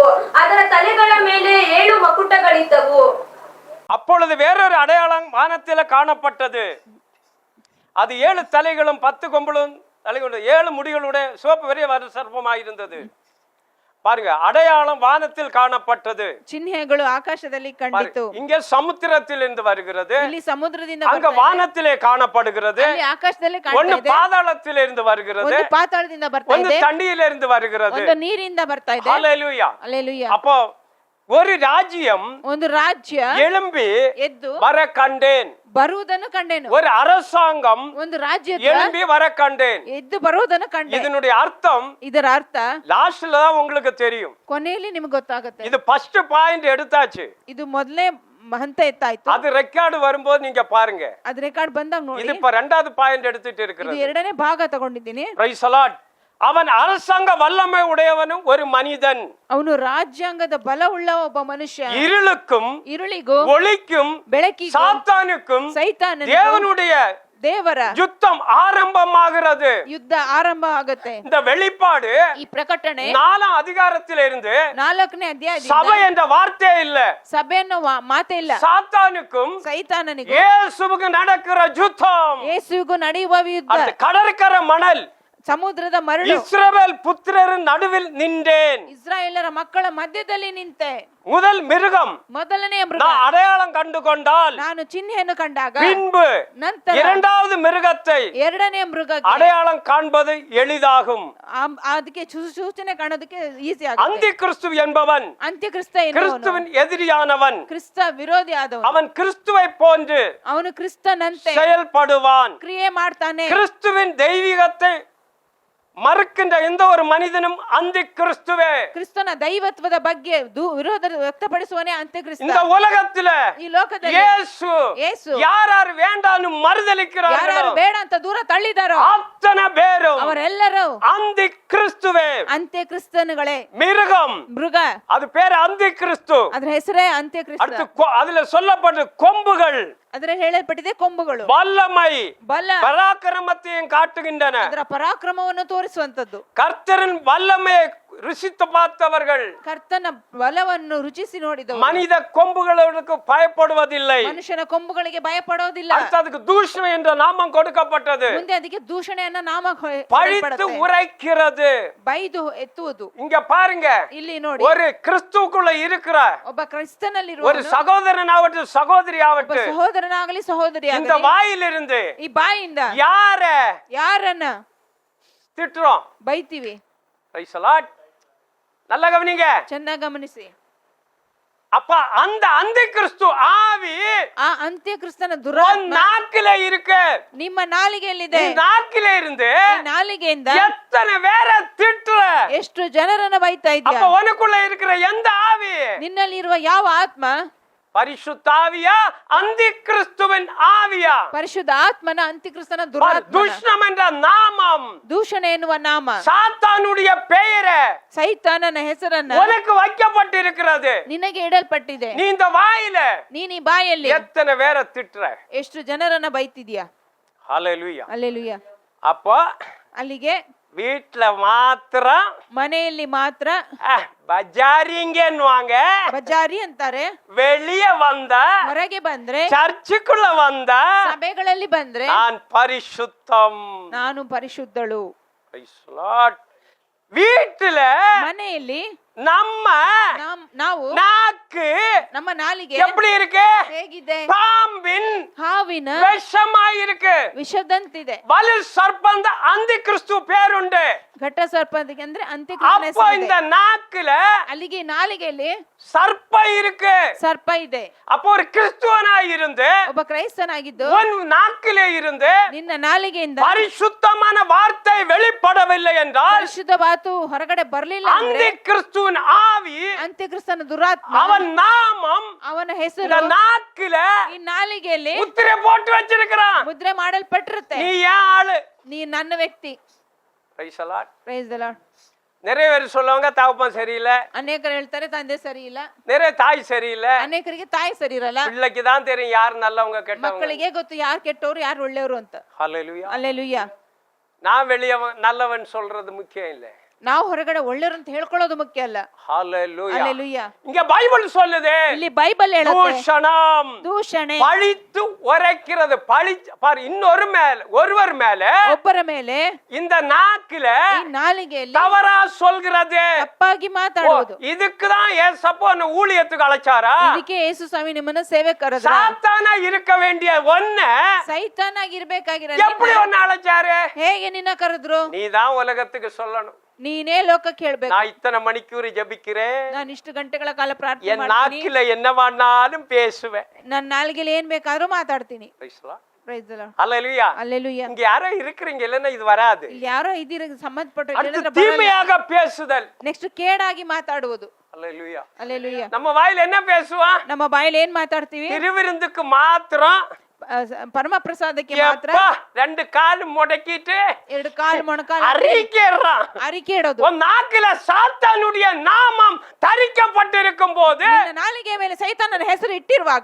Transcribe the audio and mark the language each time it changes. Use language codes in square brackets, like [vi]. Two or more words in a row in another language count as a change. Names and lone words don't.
[kn] ಅದರ ತಲೆಗಳ ಮೇಲೆ 7 ಮಕುಟಗಳಿದ್ದವು. [ta] அப்பொழுது வேறொரு அடையாளம் வானத்தில காணப்பட்டது. அது 7 தலைகளும் 10 கொம்புகளும் தலைகளும் 7 முடிகளுடைய சிவப்பு பெரிய சர்ப்பமாயிருந்தது. பாருங்க, அடையாளம் வானத்தில் காணப்பட்டது. [kn] ಚಿಹ್ನೆಗಳು ಆಕಾಶದಲ್ಲಿ ಕಂಡಿತು. [ta] இங்கே சமுத்திரத்தில் இருந்து வருகிறது, [kn] ಇಲ್ಲಿ ಸಮುದ್ರದಿಂದ [ta] அங்க வானத்திலே காணப்படுகிறது. [kn] ಅಲ್ಲಿ ಆಕಾಶದಲ್ಲಿ [ta] ஒன்னு [kn] ಕಾಣ್ತಾ ಇದೆ. [ta] பாதாளத்திலே இருந்து வருகிறது, [kn] ಒಂದು ಪಾತಾಳದಿಂದ ಬರ್ತಾ [ta] ஒன்னு [kn] ಇದೆ, [ta] தண்ணியில இருந்து வருகிறது. [kn] ಒಂದು ನೀರಿಂದ ಬರ್ತಾ ಇದೆ. [ta] ஹல்லேலூயா. [kn] ಹಲ್ಲೆಲೂಯಾ. [ta] அப்போ ஒரு ராஜ்யம் [kn] ಒಂದು ರಾಜ್ಯ [ta] எழும்பி [kn] ಎದ್ದು [ta] வர கண்டேன். [kn] ಬರುವುದನ್ನು ಕಂಡೆನು. [ta] ஒரு அரசாங்கம் [kn] ಒಂದು ರಾಜ್ಯ [ta] எழும்பி வர கண்டேன். [kn] ಎದ್ದು ಬರುವುದನ್ನು ಕಂಡೆ. [ta] இதனுடைய அர்த்தம் [kn] ಇದರ ಅರ್ಥ [ta] லாஸ்ட்ல தான் உங்களுக்கு தெரியும். [kn] ಕೊನೆಯಲ್ಲಿ ನಿಮಗೆ ಗೊತ್ತಾಗುತ್ತೆ. [ta] இது [en] first point [ta] எடுத்தாச்சு. [kn] ಇದು ಮೊದಲನೇ ಹಂತ ಎತ್ತಾಯ್ತು. [ta] அது ரெக்கார்டு வரும்போது நீங்க பாருங்க. [kn] ಅದು ರೆಕಾರ್ಡ್ ಬಂದಾಗ ನೋಡಿ. [ta] இது இப்ப ரெண்டாவது பாயிண்ட் எடுத்துட்டு [kn] ಇದು [ta] இருக்கிறது. [kn] ಎರಡನೇ ಭಾಗ ತಗೊಂಡಿದ್ದೀನಿ. [en] Praise the Lord. [ta] அவன் அரசாங்க வல்லமை உடையவனும் ஒரு மனிதன். [kn] ಅವನು ರಾಜ್ಯಾಂಗದ ಬಲವುಳ್ಳ ಒಬ್ಬ ಮನುಷ್ಯ. [ta] இருளுக்கும் [kn] ಇರುಳಿಗೂ [ta] ஒளிக்கும் [kn] ಬೆಳಕಿಗೂ [ta] சாத்தானுக்கும் [kn] ಸೈತಾನನಿಗೂ [ta] தேவனுடைய [kn] ದೇವರ [ta] யுத்தம் ஆரம்பமாகிறது. [kn] ಯುದ್ಧ ಆರಂಭ ಆಗುತ್ತೆ. [ta] இந்த வெளிப்பாடு [kn] ಈ ಪ್ರಕಟಣೆ [ta] 4ஆம் அதிகாரத்திலிருந்து [kn] 4ನೇ ಅಧ್ಯಾಯದಿಂದ [ta] சபை என்ற வார்த்தை இல்ல, [kn] ಸಭೆ ಅನ್ನೋ ಮಾತೇ ಇಲ್ಲ. [ta] சாத்தானுக்கும் [kn] ಸೈತಾನನಿಗೂ [ta] இயேசுவுக்கு நடக்கிற யுத்தம். [kn] ಯೇಸುವಿಗೂ ನಡೆಯುವ ಯುದ್ಧ. [ta] அந்த கடற்கரை மணல், [kn] ಸಮುದ್ರದ ಮರಳು. [ta] இஸ்ரவேல் புத்திரரின் நடுவில் நின்றேன். [kn] ಇಸ್ರಾಯೇಲರ ಮಕ್ಕಳ ಮಧ್ಯದಲ್ಲಿ ನಿಂತೆ. [ta] முதல் மிருகம் [kn] ಮೊದಲನೆಯ ಮೃಗ [ta] நான் அடையாளம் கண்டு கொண்டால், [kn] ನಾನು ಚಿಹ್ನೆಯನ್ನು ಕಂಡಾಗ [ta] பின்பு [kn] ನಂತರ [ta] இரண்டாவது மிருகத்தை [kn] ಎರಡನೇ ಮೃಗಕ್ಕೆ [ta] அடையாளம் காண்பது எளிதாகும். [kn] ಅದಕ್ಕೆ ಸೂಚನೆ ಕಾಣೋದಕ್ಕೆ ಈಸಿ ಆಗುತ್ತೆ. [ta] அந்தி கிறிஸ்து என்பவன் [kn] ಅಂತ್ಯಕ್ರಿಸ್ತ ಎನ್ನುವನು [ta] கிறிஸ்துவின் எதிரியானவன். [kn] ಕ್ರಿಸ್ತ ವಿರೋಧಿ ಆದವನು. [ta] அவன் கிறிஸ்துவை போன்று [kn] ಅವನು ಕ್ರಿಸ್ತನಂತೆ [ta] செயல்படுவான். [kn] ಕ್ರಿಯೆ ಮಾಡ್ತಾನೆ. [ta] கிறிஸ்துவின் தெய்வீகத்தை மறுக்கின்ற எந்த ஒரு மனிதனும் அந்தி கிறிஸ்துவே. [kn] ಕ್ರಿಸ್ತನ ದೈವತ್ವದ ಬಗ್ಗೆ ವಿರೋಧ ವ್ಯಕ್ತಪಡಿಸುವನೇ ಅಂತ್ಯಕ್ರಿಸ್ತ. [ta] இந்த உலகத்துல [kn] ಈ ಲೋಕದಲ್ಲಿ [ta] இயேசு யார் யார் வேண்டான்னு [kn] ಯಾರು [ta] மறுதலிக்கிறார்களோ [kn] ಬೇಡ ಅಂತ ದೂರ ತಳ್ಳಿದಾರೋ [ta] அத்தனை பேரும் [kn] ಅವರೆಲ್ಲರೂ [ta] அந்தி கிறிஸ்துவே. [kn] ಅಂತ್ಯಕ್ರಿಸ್ತನುಗಳೇ. [ta] மிருகம், [kn] ಮೃಗ, [ta] அது பேரு அந்தி கிறிஸ்து. [kn] ಅದ್ರ ಹೆಸರೇ ಅಂತ್ಯಕ್ರಿಸ್ತ. [ta] அடுத்து அதுல சொல்லப்பட்ட கொம்புகள், [kn] ಅದರ ಹೇಳಲ್ಪಟ್ಟಿದೆ ಕೊಂಬುಗಳು. [ta] வல்லமை, [kn] ಬಲ, [ta] பராக்கிரமத்தையும் காட்டுகின்றன. [kn] ಅದರ ಪರಾಕ್ರಮವನ್ನು ತೋರಿಸುವಂತದ್ದು. [ta] கர்த்தரின் வல்லமையை ருசித்து பார்த்தவர்கள் [kn] ಕರ್ತನ ಬಲವನ್ನು ರುಚಿಸಿ ನೋಡಿದವರು [ta] மனித கொம்புகளுக்கு பயப்படுவதில்லை. [kn] ಮನುಷ್ಯನ ಕೊಂಬುಗಳಿಗೆ ಭಯಪಡೋದಿಲ್ಲ. [ta] அதுக்கு தூஷணம் என்ற நாமம் கொடுக்கப்பட்டது. [kn] ಮುಂದೆ ಅದಕ್ಕೆ ದೂಷಣೆಯನ್ನ ನಾಮ [ta] பழித்து உரைக்கிறது. [kn] ಬೈದು ಎತ್ತುವುದು. [ta] இங்க பாருங்க, [kn] ಇಲ್ಲಿ ನೋಡಿ, [ta] ஒரு கிறிஸ்துவுக்குள்ள இருக்கிற [kn] ಒಬ್ಬ ಕ್ರಿಸ್ತನಲ್ಲಿರುವ [ta] ஒரு சகோதரன் ஆகட்டும் சகோதரி ஆகட்டும், [kn] ಸಹೋದರನಾಗಲಿ ಸಹೋದರಿ [ta] இந்த [kn] ಆಗಲಿ, [ta] வாயிலிருந்து [kn] ಈ ಬಾಯಿಂದ ಯಾರನ್ನ [ta] திட்டுறோம், [kn] ಬೈತೀವಿ. [en] Praise the Lord. [ta] நல்ல கவனிங்க. [kn] ಚೆನ್ನಾಗಿ ಗಮನಿಸಿ. [ta] அப்ப அந்த அந்தி கிறிஸ்து ஆவி [kn] ಆ ಅಂತ್ಯಕ್ರಿಸ್ತನ ದುರಾತ್ಮ [ta] நாக்கிலே இருக்கு. [kn] ನಿಮ್ಮ ನಾಲಿಗೆಯಲ್ಲಿದೆ. [ta] நாக்கிலே இருந்து [kn] ನಾಲಿಗೆಯಿಂದ [ta] எத்தனை பேரை திட்டுற, [kn] ಎಷ್ಟು ಜನರನ್ನ ಬೈತಾ [ta] அப்ப [kn] ಇದ್ಯಾ? [ta] உனக்குள்ள இருக்கிற எந்த ஆவி? [kn] ನಿನ್ನಲ್ಲಿರುವ ಯಾವ ಆತ್ಮ? [ta] பரிசுத்தாவியா அந்தி கிறிஸ்துவின் ஆவியா? [kn] ಪರಿಶುದ್ಧ ಆತ್ಮನ ಅಂತ್ಯಕ್ರಿಸ್ತನ ದುರಾತ್ಮ. [ta] துஷ்ணம் என்ற நாமம், [kn] ದೂಷಣೆ ಎನ್ನುವ ನಾಮ, [ta] சாத்தானுடைய பெயரை [kn] ಸೈತಾನನ ಹೆಸರನ್ನ [ta] உனக்கு வைக்கப்பட்டிருக்கிறது. [kn] ನಿನಗೆ ಇಡಲ್ಪಟ್ಟಿದೆ. [ta] நீ இந்த வாயில [kn] ನೀನ್ ಈ ಬಾಯಲ್ಲಿ [ta] எத்தனை பேரை திட்டுற? [kn] ಎಷ್ಟು ಜನರನ್ನ ಬೈತಿದ್ಯಾ? [ta] ஹல்லேலூயா. [kn] ಅಲ್ಲೆಲೂಯ. [ta] அப்போ [kn] ಅಲ್ಲಿಗೆ [ta] வீட்டுல மாத்திரம் [kn] ಮನೆಯಲ್ಲಿ ಮಾತ್ರ [ta] பஜாரிங்கன்னுவாங்க, [kn] ಬಜಾರಿ ಅಂತಾರೆ. [ta] வெளியே வந்தா, [kn] ಹೊರಗೆ ಬಂದ್ರೆ, [ta] சர்ச்சுக்குள்ள வந்தா [kn] ಸಭೆಗಳಲ್ಲಿ ಬಂದ್ರೆ [ta] நான் பரிசுத்தம். [kn] ನಾನು ಪರಿಶುದ್ಧಳು. [en] Praise the Lord. [ta] வீட்டுல [kn] ಮನೆಯಲ್ಲಿ [ta] நம்ம [kn] ನಾವು [ta] நாக்கு [kn] ನಮ್ಮ ನಾಲಿಗೆ [ta] எப்படி இருக்கு? [kn] ಹೇಗಿದೆ? [ta] பாம்பின் [kn] ಹಾವಿನ [ta] விஷமாய் இருக்கு. [kn] ವಿಷದಂತಿದೆ. [ta] வலு சர்ப்பந்த அந்தி கிறிஸ்து பேருண்டு. [kn] ಘಟ ಸರ್ಪದಿಗೆ ಅಂದ್ರೆ ಅಂತ್ಯಕ್ರಿಸ್ತನ [ta] அப்போ [kn] ಹೆಸರಿದೆ. [ta] இந்த நாக்குல [kn] ಅಲ್ಲಿಗೆ ನಾಲಿಗೆಯಲ್ಲಿ [ta] சர்ப்ப இருக்கு. [kn] ಸರ್ಪ ಇದೆ. [ta] அப்போ ஒரு கிறிஸ்துவனாய் இருந்து [kn] ಒಬ್ಬ ಕ್ರೈಸ್ತನಾಗಿದ್ದು [ta] உன் நாக்கிலே இருந்து [kn] ನಿನ್ನ ನಾಲಿಗೆಯಿಂದ [ta] பரிசுத்தமான வார்த்தை வெளிப்படவில்லை என்றால் [kn] ಪರಿಶುದ್ಧ ಮಾತು ಹೊರಗಡೆ ಬರಲಿಲ್ಲ ಅಂದ್ರೆ [ta] அந்தி கிறிஸ்துவின் ஆவி [kn] ಅಂತ್ಯಕ್ರಿಸ್ತನ ದುರಾತ್ಮ [ta] அவன் நாமம் [kn] ಅವನ [ta] இந்த [kn] ಹೆಸರು [ta] நாக்கில [kn] ಈ ನಾಲಿಗೆಯಲ್ಲಿ [ta] முத்திரை போட்டு வச்சிருக்கிறான். [kn] ಮುದ್ರೆ ಮಾಡಲ್ಪಟ್ಟಿರುತ್ತೆ. [ta] நீ ஏன் ஆளு? [kn] ನೀ ನನ್ನ ವ್ಯಕ್ತಿ. [en] Praise the Lord. Praise the Lord. [ta] நிறைய பேர் சொல்லுவாங்க தகப்பன் சரியில்லை, [kn] ಅನೇಕರು ಹೇಳ್ತಾರೆ ತಂದೆ ಸರಿ ಇಲ್ಲ, [ta] நிறைய தாய் சரியில்லை. [kn] ಅನೇಕರಿಗೆ ತಾಯಿ ಸರಿ ಇರಲ್ಲ. [ta] பிள்ளைக்கு தான் தெரியும் யார் நல்லவங்க கெட்டவங்க. [kn] ಮಕ್ಕಳಿಗೆ ಗೊತ್ತು ಯಾರು ಕೆಟ್ಟವರು ಯಾರು ಒಳ್ಳೆಯವರು ಅಂತ. [ta] ஹல்லேலூயா. [kn] ಅಲ್ಲೆಲೂಯಾ. [ta] நான் வெளியவன் நல்லவன் சொல்றது முக்கியம் இல்லை. [kn] ನಾವು ಹೊರಗಡೆ ಒಳ್ಳೆಯವರು ಅಂತ ಹೇಳ್ಕೊಳ್ಳೋದು ಮುಖ್ಯ ಅಲ್ಲ. [ta] ஹல்லேலூயா. [kn] ಅಲ್ಲೆಲೂಯಾ. [ta] இங்க பைபிள் சொல்லுது [kn] ಇಲ್ಲಿ ಬೈಬಲ್ ಹೇಳುತ್ತೆ [ta] தூஷணம், [kn] ದೂಷಣೆ, [ta] பழித்து உரைக்கிறது. பாரு ஒருவர் மேல [kn] ಒಬ್ಬರ ಮೇಲೆ [ta] இந்த நாக்குல [kn] ಈ ನಾಲಿಗೆಯಲ್ಲಿ [ta] தவறா சொல்கிறது. [kn] ತಪ್ಪಾಗಿ ಮಾತಾಡುವುದು. [ta] இதுக்குதான் ஏசப்பா ஊழியத்துக்கு அழைச்சாரா? [kn] ಇದಕ್ಕೆ ಯೇಸು ಸ್ವಾಮಿ ನಿಮ್ಮನ್ನ ಸೇವೆ ಕರೆದ್ರ. [ta] சாத்தானா இருக்க வேண்டிய ஒன்ன [kn] ಸೈತಾನಾಗಿ ಇರ್ಬೇಕಾಗಿರ [ta] எப்படி ஒன்னு அழைச்சாரு? [kn] ಹೇಗೆ ನಿನ್ನ ಕರೆದ್ರು? [ta] நீதான் உலகத்துக்கு சொல்லணும். [kn] ನೀನೇ ಲೋಕಕ್ಕೆ ಹೇಳ್ಬೇಕು. [ta] நான் இத்தனை மணிக்கூர் ஜெபிக்கிறேன், [kn] ನಾನು ಇಷ್ಟು ಗಂಟೆಗಳ ಕಾಲ ಪ್ರಾರ್ಥನೆ [ta] என் [kn] ಮಾಡ್ತೀನಿ, [ta] நாக்கில என்னவானாலும் பேசுவேன். [kn] ನನ್ನ ನಾಲಿಗೆಯಲ್ಲಿ ಏನ್ ಬೇಕಾದ್ರೂ ಮಾತಾಡ್ತೀನಿ. [en] Praise the Lord. Praise the Lord. [ta] அல்லேலூயா. [kn] ಅಲ್ಲೆಲೂಯಾ. [ta] இங்க யாரோ இருக்கிறீங்க, இல்லன்னா இது வராது. [kn] ಇಲ್ಲಿ ಯಾರೋ ಇದೀರ ಸಂಬಂಧಪಟ್ಟ [ta] அடுத்து தீமையாக பேசுதல். [kn] ನೆಕ್ಸ್ಟ್ ಕೇಡಾಗಿ ಮಾತಾಡುವುದು. [ta] அல்லேலூயா. [kn] ಅಲ್ಲೆಲೂಯಾ. [ta] நம்ம வாயில என்ன பேசுவான்? [kn] ನಮ್ಮ ಬಾಯಲ್ಲಿ ಏನ್ ಮಾತಾಡ್ತೀವಿ? [ta] திருவிருந்துக்கு மாத்திரம் [kn] ಪರಮ ಪ್ರಸಾದಕ್ಕೆ ಮಾತ್ರ [ta] எப்பா ரெண்டு கால் முடக்கிட்டு [kn] ಎರಡು ಕಾಲು ಮೊಣಕಾಲು [ta] அறிக்கைறான். [kn] ಅರಿಕೆ ಇಡೋದು. [ta] உன் நாக்கில சாத்தானுடைய நாமம் தரிக்கப்பட்டிருக்கும் போது [kn] ನಿನ್ನ ನಾಲಿಗೆ ಮೇಲೆ ಸೈತಾನನ ಹೆಸರು ಇಟ್ಟಿರುವಾಗ